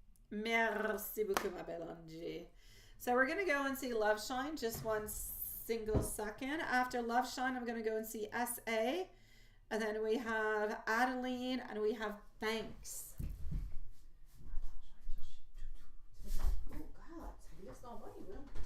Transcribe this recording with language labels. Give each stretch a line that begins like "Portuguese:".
French: Merci beaucoup, ma belle Angie.
English: So we're going to go and see Love Shine just one single second. After Love Shine, I'm going to go and see SA. And then we have Adeline and we have Thanks. Oh God,
French: ça glisse donc bien, là.